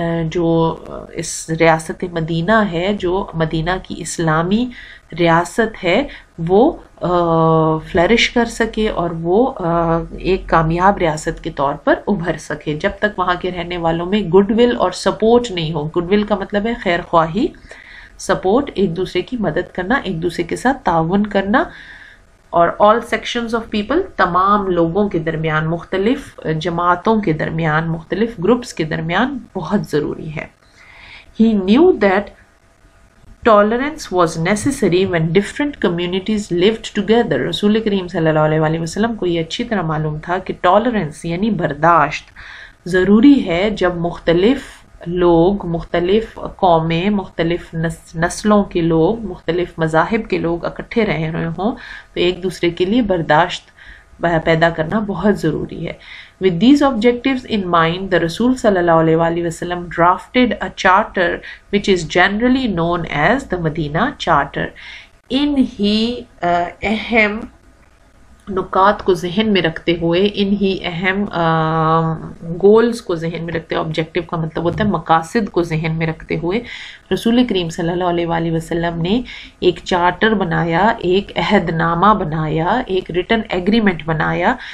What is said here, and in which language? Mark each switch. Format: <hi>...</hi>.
<ur>جو اس ریاست مدینہ ہے، جو مدینہ کی اسلامی ریاست ہے، وہ فلرش کر سکے اور وہ ایک کامیاب ریاست کے طور پر ابھر سکے، جب تک وہاں کے رہنے والوں میں گڈ ول اور سپورٹ نہیں ہو. گڈ ول کا مطلب ہے خیر خواہی، سپورٹ ایک دوسرے کی مدد کرنا، ایک دوسرے کے ساتھ تعاون کرنا، اور</ur> <en>all sections of people،</en> <ur>تمام لوگوں کے درمیان، مختلف جماعتوں کے درمیان، مختلف گروپس کے درمیان بہت ضروری ہے.</ur> <en>He knew that tolerance was necessary when different communities lived together.</en> <ur>رسول کریم صلی اللہ علیہ وسلم کو یہ اچھی طرح معلوم تھا کہ ٹالرنس یعنی برداشت ضروری ہے جب مختلف لوگ، مختلف قومیں، مختلف نسلوں کے لوگ، مختلف مذاہب کے لوگ اکٹھے رہ رہے ہوں تو ایک دوسرے کے لیے برداشت پیدا کرنا بہت ضروری ہے.</ur> <en>With these objectives in mind, the Rasul sallallahu alaihi wasallam drafted a charter which is generally known as the Medina Charter.</en> <ur>انہی اہم نکات کو ذہن میں رکھتے ہوئے، انہی اہم گولز کو ذہن میں رکھتے ہوئے، آبجیکٹو کا مطلب ہوتا ہے مقاصد کو ذہن میں رکھتے ہوئے، رسول کریم صلی اللہ علیہ وسلم نے ایک چارٹر بنایا، ایک عہد نامہ بنایا، ایک ریٹن ایگریمنٹ بنایا.</ur>